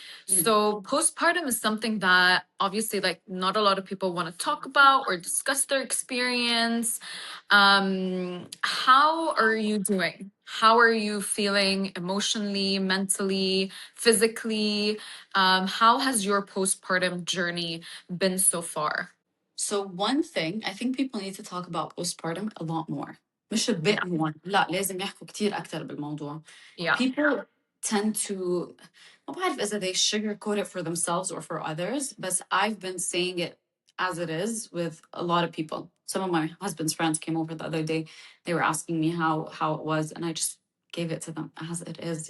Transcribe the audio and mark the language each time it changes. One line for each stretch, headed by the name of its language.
English: So postpartum is something that obviously like not a lot of people want to talk about or discuss their experience. How are you doing? how are you feeling emotionally, mentally, physically? How has your postpartum journey been so far? So one thing, I think people need to talk about postpartum a lot more.
Arabic: مش a
English: Yeah, bit more.
Arabic: لا لازم يحكوا كتير أكتر بالموضوع.
English: yeah, People tend to
Arabic: ما بعرف إذا
English: they sugarcoat it for themselves or for others, but I've been saying it as it is with a lot of people. Some of my husband's friends came over the other day. They were asking me how it was, and I just gave it to them as it is.